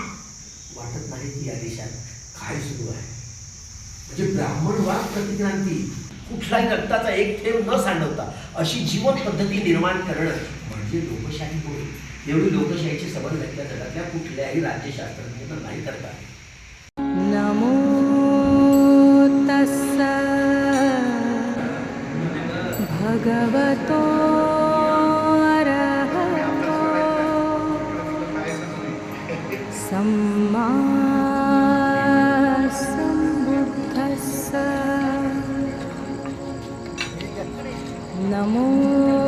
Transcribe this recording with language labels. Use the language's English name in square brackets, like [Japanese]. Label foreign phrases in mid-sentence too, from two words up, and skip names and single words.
[Marathi] वाटत नाही की या देशात काय सुरू आहे. म्हणजे ब्राह्मणवाद प्रतिक्रांती कुठलाही रक्ताचा एक थेंब न सांडवता अशी जीवन पद्धती निर्माण करणं म्हणजे लोकशाही होय. एवढी लोकशाहीची सबल व्याख्या जगातल्या कुठल्याही राज्यशास्त्रज्ञांना नाही करता. [Pali] नमो तस्स भगवतो अरहतो सम्मा सम्बुद्धस्स नमो